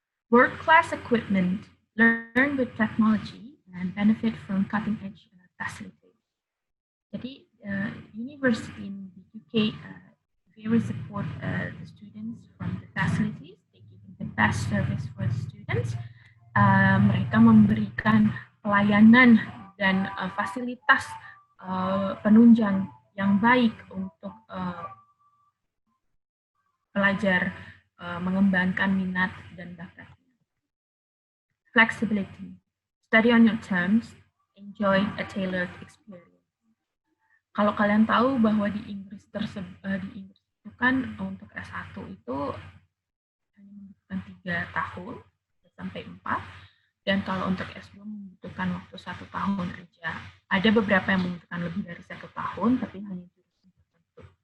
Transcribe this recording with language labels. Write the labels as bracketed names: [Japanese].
[English] World class equipment, learn with technology and benefit from cutting edge facilities. Jadi university in the UK very support the students from the facilities, they give the best service for the students. [Indonesian] Mereka memberikan pelayanan dan fasilitas penunjang yang baik untuk pelajar mengembangkan minat dan bakatnya. [English] Flexibility, study on your terms, enjoy a tailored experience. [Indonesian] Kalau kalian tahu bahwa di Inggris itu kan untuk S1 itu hanya membutuhkan 3 tahun sampai 4, dan kalau untuk S2 membutuhkan waktu 1 tahun aja. Ada beberapa yang membutuhkan lebih dari 1 tahun, tapi hanya jurusan tertentu.